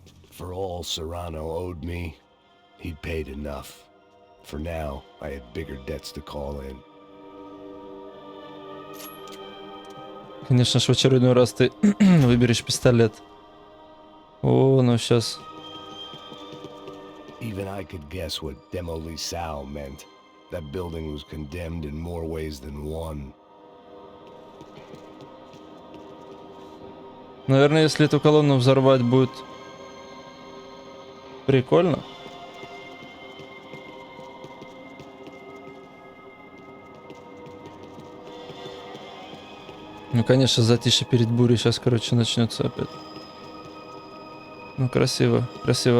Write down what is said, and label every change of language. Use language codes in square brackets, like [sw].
[en] For all Serrano owed me, he'd paid enough. For now, I had bigger debts to call in. [ru] Конечно ж, в очередной раз ты выберешь пистолет. О, ну сейчас. [en] Even I could guess what Demolisal meant. That building was condemned in more ways than one. [ru] Наверное, если эту колонну взорвать, будет прикольно. Ну, конечно, затишье перед бурей сейчас, короче, начнется опять. Ну, красиво, красиво.